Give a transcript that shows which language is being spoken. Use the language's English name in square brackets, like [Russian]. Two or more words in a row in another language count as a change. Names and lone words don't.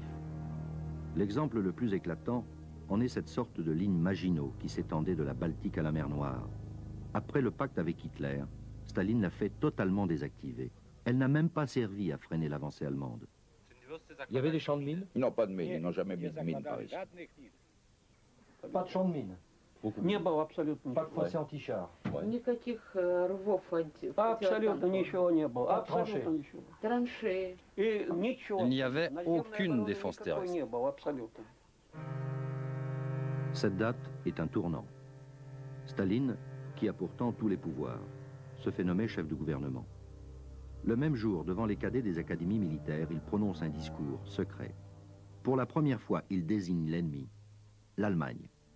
[French] L'exemple le plus éclatant en est cette sorte de ligne Maginot qui s'étendait de la Baltique à la mer Noire. Après le pacte avec Hitler, Staline l'a fait totalement désactiver. Elle n'a même pas servi à freiner l'avancée allemande. Il y avait des champs de mines? Non, pas de mines, ils n'ont jamais mis de mines par ici. Pas de champs de mines? [Russian] Не было абсолютно [French] Pas de fossé anti-char? [Russian] Никаких рвов, Абсолютно ничего не было. Абсолютно ничего. Траншеи. И ничего. [French] Il n'y avait aucune défense terrestre. [Russian] Не было абсолютно. [French] Cette date est un tournant. Staline, qui a pourtant tous les pouvoirs, se fait nommer chef de gouvernement. Le même jour, devant les cadets des académies militaires, il prononce un discours secret. Pour la première fois, il désigne l'ennemi, l'Allemagne.